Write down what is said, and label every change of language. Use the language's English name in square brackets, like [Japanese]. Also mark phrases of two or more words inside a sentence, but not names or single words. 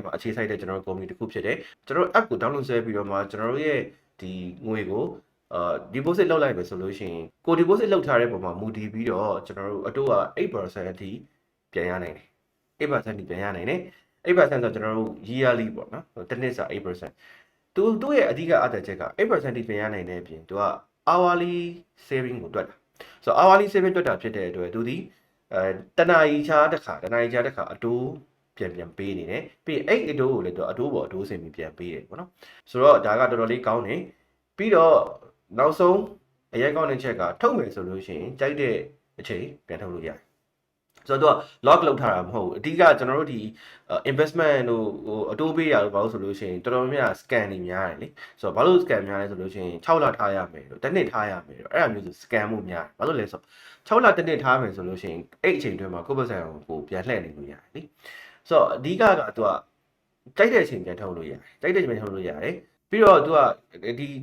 [Burmese] မှာအခြေစိုက်တဲ့ကျွန်တော်တို့ company တစ်ခုဖြစ်တယ်ကျွန်တော်တို့ app ကို download ဆွဲပြီးတော့မှကျွန်တော်တို့ရဲ့ဒီငွေကိုdeposit လုပ်လိုက်ပဲဆိုလို့ရှိရင်ကို deposit လုပ်ထားတဲ့ပုံမှာမူတည်ပြီးတော့ကျွန်တော်တို့အတိုးက 8% အထိပြန်ရနိုင်တယ် 8% အထိပြန်ရနိုင်တယ်8%ဆိုကျွန်တော် တို့ yearly ပေါ့နော်တစ်နှစ်စာ 8%သူ့ရဲ့အဓိကအသက်ချက်က 8% ထိပြန်ရနိုင်တဲ့အပြင်သူက [English] hourly saving [Burmese] ကိုတွက်တာဆိုတော့ [English] hourly saving [Burmese] တွက်တာဖြစ်တဲ့အတွက်သူဒီတနာရီချားတစ်ခါအတိုးပြန်ပေးနေတယ် ပြီးအဲ့အတိုးကိုလည်းသူအတိုးပေါ်အတိုးစင်ပြီးပြန်ပေးတယ်ပေါ့နော်ဆိုတော့ဒါကတော်တော်လေးကောင်းတယ်ပြီးတော့နောက်ဆုံးအရေးကောင်းတဲ့ချက်ကထုတ်မယ်ဆို လို့ရှိရင်ကြိုက်တဲ့အချိန်ပြန်ထုတ်လို့ရတယ်ဆိုတော့ lock လုပ်ထားတာမဟုတ်ဘူးအဓိကကျွန်တော်တို့ဒီ investment တို့ဟိုအတိုးပေးရလို့ဘာလို့ဆိုလို့ရှိရင်တော်တော်များများ scan တွေများတယ်လေဆိုတော့ဘာလို့ scan များလဲဆိုလို့ရှိရင်6လထားရမယ်လို့တစ်နှစ်ထားရမယ်လို့အဲ့ဒါမျိုးဆို scan မှုများတယ်ဘာလို့လဲဆို6လတစ်နှစ်ထားမယ်ဆိုလို့ရှိရင်အဲ့အချိန်တွင်းမှာကိုယ့်ဘက်ဆိုင်ကိုပြန်လှည့်နေလို့ရတယ်လေဆိုတော့အဓိကသူကကြိုက်တဲ့အချိန်ပြန်ထုတ်လို့ရတယ်ကြိုက်တဲ့အချိန်ထုတ်လို့ရတယ်ပြီးတော့သူကဒီ